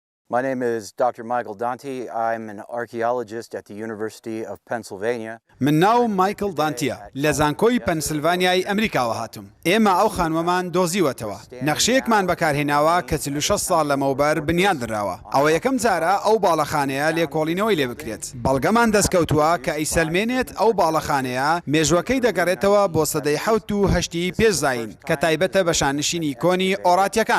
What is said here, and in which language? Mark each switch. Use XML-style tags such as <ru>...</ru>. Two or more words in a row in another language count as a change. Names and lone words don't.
<en>My name is Dr. Michael Dante. I'm an archaeologist at the University of Pennsylvania.</en> <ckb>من ناو مایکل دانتیە لە زانکۆی پەنسیلڤانیای ئەمریکاوە هاتووم. ئێمە ئەو خانوەمان دۆزیوەتەوە. نەخشەیەکمان بەکارهێناوە کە 46 ساڵ لەمەوبەر بنیان دراوە. ئەوە یەکەم جارە ئەو باڵەخانەیە لێکۆڵینەوەی لێ بکرێت. بەڵگەمان دەستکەوتووە کە ئەیسەلمێنێت ئەو باڵەخانەیە مێژوەکەی دەگەڕێتەوە بۆ سەدەی 7 و 8 پێشزاین کە تایبەتە بە شانشینی کۆنی ئۆرارتیەکان.</ckb>